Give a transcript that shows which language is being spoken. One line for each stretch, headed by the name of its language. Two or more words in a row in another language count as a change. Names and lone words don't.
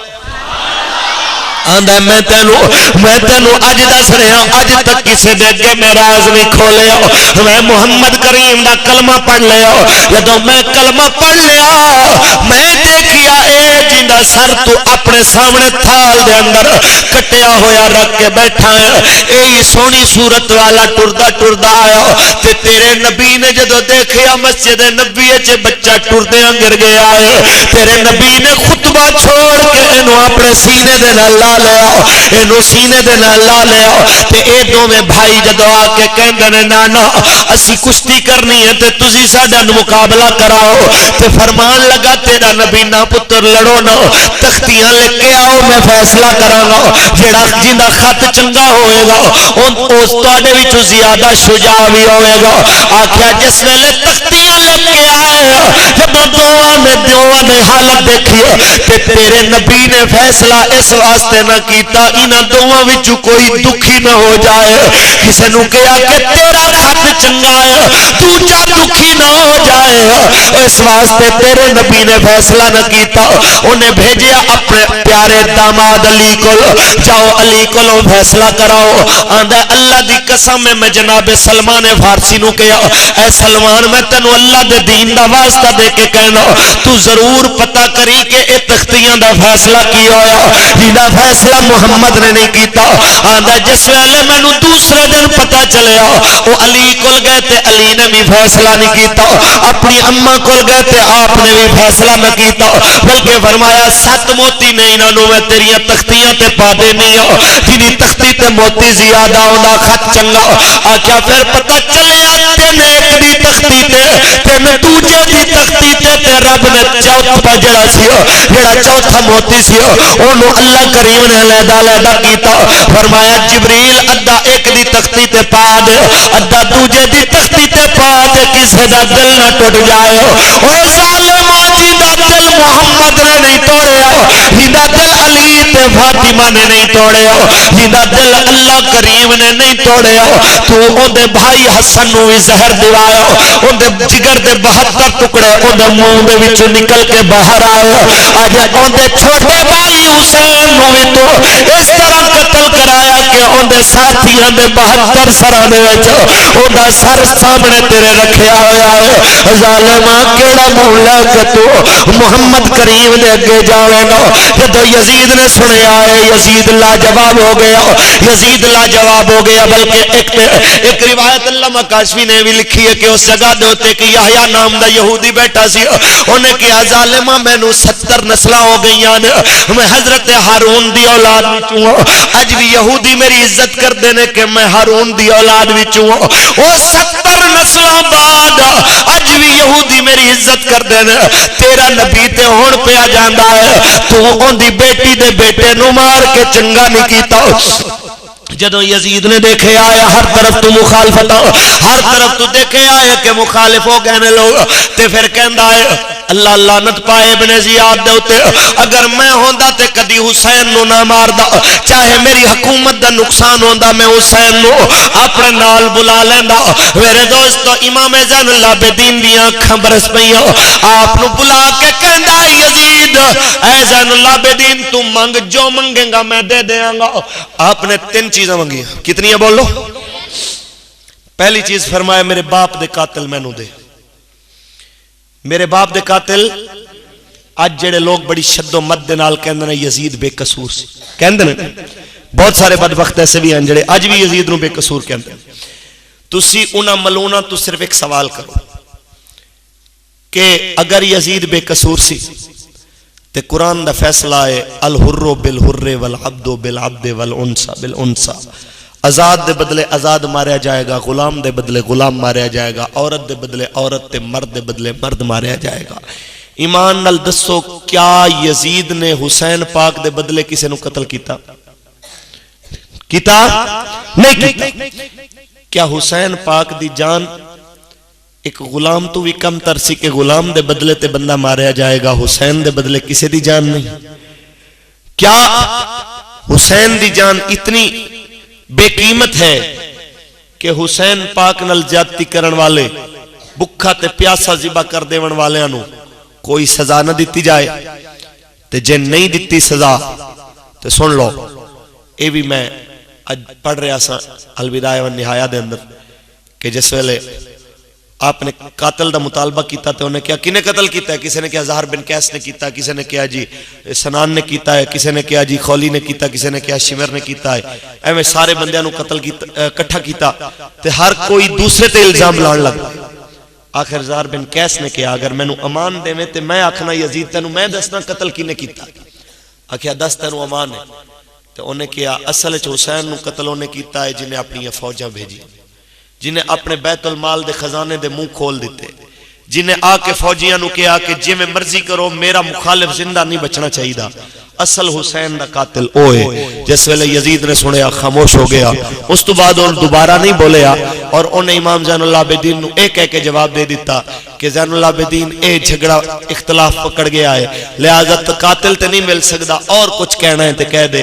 Punjabi: آندا میں تینوں اج دس رہا اج تک کسی دے اگے میں راز نہیں کھولیا. میں محمد کریم دا کلمہ پڑھ لیا. جدوں میں کلمہ پڑھ لیا میں دیکھیا اے جندا سر تو اپنے سامنے تھال دے اندر کٹیا ہویا رکھ کے بیٹھا ہے اے سونی صورت والا ٹردا ٹردا آیا تے تیرے نبی نے جدوں دیکھیا مسجد نبی وچ بچہ ٹردیاں گر گیا ہے تیرے نبی نے خطبہ چھوڑ کے اینو اپنے سینے دے نال لا لیا اینو سینے دے نال لا لیا تے اے دوویں بھائی جدوں آ کے کہندے نے نانا اسی کشتی کرنی ہے تے تسی ساڈا مقابلہ کراؤ تے فرمان لگا تیرا نبی نہ پتر لڑو نہ تختیاں لے کے آؤ میں فیصلہ کراں گا جڑا جندا خط چنگا ہوئے گا اس تواڈے وچوں زیادہ شجاع بھی ہوئے گا. آکھیا جس ویلے تختیاں لے کے آئے جدوں دوواں نے حالت دیکھی تے تیرے نبی نے فیصلہ اس واسطے نہ کیتا انہاں دوواں وچوں کوئی دکھی نہ ہو جائے. کسے نو کہیا کہ تیرا خط چنگا ہے دوجا دکھی نہ ہو جائے اس واسطے تیرے نبی نے فیصلہ نہ کیتا. انہیں بھیجیا اپنے پیارے داماد علی کو جاؤ علی کو فیصلہ کراؤ. آندا اللہ دی قسم میں جناب سلمان فارسی نو کہیا اے سلمان میں تینوں اللہ دے دین دا واسطہ دے کے کہنا تو ضرور پتہ کری کہ اے تختیاں دا فیصلہ کی ہویا جیدا فیصلہ محمد نے نہیں کیتا. آندا جس ویلے مینوں دوسرے دن پتہ چلیا او علی کول گئے تے علی نے بھی فیصلہ نہیں کیتا اپنی اماں کول گئے تے آپ نے بھی فیصلہ نہ کیتا بلکہ فرمایا 7 موتی نے انہاں نوں میں تیریاں تختیاں تے پا دینی ہوں جنی تختی تے موتی زیادہ ہوندا خط چنگا. آکھیا پھر پتہ چلیا تین ایک دی تختی تے تین دوجے دی تختی تے رب نے چوتھا جڑا سی جڑا چوتھا موتی سی اونوں اللہ کریم نے علیحدہ کیتا. فرمایا جبریل ادھا ایک دی تختی تے پا دے ادھا دوجے دی تختی تے پا دے کسے دا دل نہ ٹوٹ جائے. او ظالما جیندا دل محمد نے نہیں توڑیا جیندا دل علی تے فاطمہ نے نہیں توڑیا جیندا دل اللہ کریم نے نہیں توڑیا تو اودے بھائی حسن نو بھی زہر دوایا اودے جگر دے 72 ٹکڑے اودے منہ دے وچوں نکل کے باہر آئے. اج اودے چھوٹے بھائی حسین نو بھی تو اس طرح قتل کرایا کہ اودے ساتھیاں دے 72 سراں دے وچ اوندا سر سامنے تیرے رکھیا ہویا ہے. ظالما کیڑا منہ لے کے تو محمد کریم دے اگے جاوے گا. جدوں یزید نے سنیا ہے یزید لاجواب ہو گیا یزید لاجواب ہو گیا. بلکہ ایک روایت علامہ کاشفی نے بھی لکھی ہے کہ اس جگہ دے اوتے کہ یحییٰ نام دا یہودی بیٹھا سی انہیں کہا ظالما مینوں 70 نسلاں ہو گئیاں نے میں حضرت ہارون دی اولاد وچوں ہوں اج بھی یہودی میری عزت کردے نے کہ میں ہارون دی اولاد وچوں ہوں. او 70 نسلاں بعد اج بھی یہودی میری عزت کردے نے. تیرا نبی تے ہن پیا جاندا ہے تو اون دی بیٹی دے بیٹے نو مار کے چنگا نہیں کیتا. جدوں یزید نے دیکھے آیا ہر طرف تو مخالفت ہر طرف تو دیکھے آیا کہ مخالف ہو گئے نے لوگ تے پھر کہندا ہے اللہ لعنت پائے ابن زیاد دے اوتے اگر میں ہوندا تے کدی حسین نو نہ ماردا چاہے میری حکومت دا نقصان ہوندا میں حسین نو اپنے نال بلا لیندا. میرے دوستو امام زین العابدین دی اکھاں برس پئیاں آپ نو بلا کے کہندا یزید اے زین العابدین تو مانگ جو منگے گا میں دے دیاں گا.
Urdu: آپ نے 3 چیزیں مانگی. کتنی ہیں بولو؟
Punjabi: پہلی چیز فرمایا میرے باپ دے قاتل مینوں دے. میرے باپ دے قاتل اج جڑے لوگ بڑی شد و مد دے نال کہندے نے یزید بے قصور سی کہندے نے, بہت سارے بدبخت ایسے بھی ہیں جڑے اج بھی یزید نو بے قصور کہندے. تسی انہاں ملونا تو صرف ایک سوال کرو کہ اگر یزید بے قصور سی تے قرآن دا فیصلہ ہے
Arabic: الحر بالحر والعبد بالعبد والانثى بالانثى,
Punjabi: آزاد دے بدلے آزاد ماریا جائے گا, غلام دے بدلے غلام ماریا جائے گا, عورت دے بدلے عورت تے مرد دے بدلے مرد ماریا جائے گا. ایمان نال دسو کیا یزید نے حسین پاک دے بدلے کسے نو قتل کیتا؟ نہیں کیتا. کیا حسین پاک دی جان ایک غلام تو بھی کم تر سی کہ غلام دے بدلے تے بندہ ماریا جائے گا, حسین دے بدلے کسے دی جان نہیں؟ کیا حسین دی جان اتنی بے قیمت ہے کہ حسین پاک نال زیادتی کرن والے, بکھا تے پیاسا ذبح کر دیون والیاں نو کوئی سزا نہ دیتی جائے؟ تے جے نہیں دیتی سزا تے سن لو, اے بھی میں اج پڑھ رہا سا الوداع والنہایہ دے اندر کہ جس ویلے آپ نے قاتل دا مطالبہ کیتا تے انہیں کیا کنے قتل کیتا ہے؟ کسی نے کیا زہر بن قیس نے کیتا, کسی نے کیا جی سنان نے کیتا ہے, کسی نے کیا جی خولی نے کیتا, کسی نے کیا شمر نے کیتا ہے. ایویں سارے بندیاں نو قتل کیتا اکٹھا کیتا تے ہر کوئی دوسرے تے الزام لان لگا. آخر زہر بن قیس نے کیا اگر میں نو امان دے میں تے میں آکھنا یزید تینو میں دسنا قتل کنے کیتا, آکھیا دس تینو امان ہے. تے انہیں کیا اصل وچ حسین نو قتل انہیں کیتا ہے جنہیں اپنی فوجاں بھیجی, جنہیں اپنے بیت المال دے خزانے دے منہ کھول دیتے, جنہیں آ کے فوجیاں نو کیا کہ جی میں مرضی کرو میرا مخالف زندہ نہیں بچنا چاہیے دا. اصل حسین دا قاتل اوئے. جس ویلے یزید نے سنیا خاموش ہو گیا, اس تو بعد انہوں دوبارہ نہیں بولیا اور انہیں امام زین اللہ عابدین نو ایک کہہ کے جواب دے دیتا کہ زین اللہ عابدین اے جھگڑا اختلاف پکڑ گیا ہے, لہذا قاتل تے نہیں مل سکتا, اور کچھ کہنا ہے تے کہہ دے.